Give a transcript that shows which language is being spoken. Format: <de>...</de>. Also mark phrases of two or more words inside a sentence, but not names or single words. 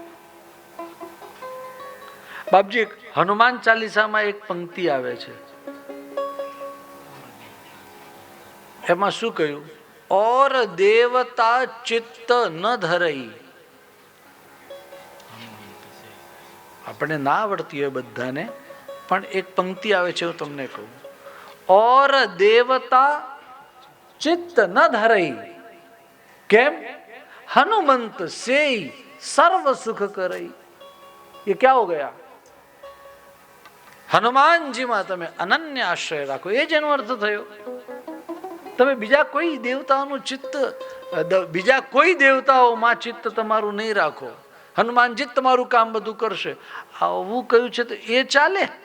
<gu>બાપજી, હનુમાન ચાલીસામાં એક પંક્તિ આવે છે, એમાં શું કહ્યું?</gu> <hi>और देवता चित्त न धरई.</hi> <gu>આપણે ના આવડતી હોય બધાને, પણ એક પંક્તિ આવે છે, હું તમને કહું.</gu> <hi>और देवता चित्त न धरई. केम? हनुमंत से सर्व सुख करई. ये क्या हो गया?</hi> <gu>हनुमानजी માં તમે અનન્ય આશ્રય રાખો, એ જ એનો અર્થ થયો. તમે બીજા કોઈ દેવતાઓનું ચિત્ત, બીજા કોઈ દેવતાઓમાં ચિત્ત તમારું નહીં રાખો. હનુમાનજી તમારું કામ બધું કરશે, આવું કહ્યું છે તો એ ચાલે?</gu>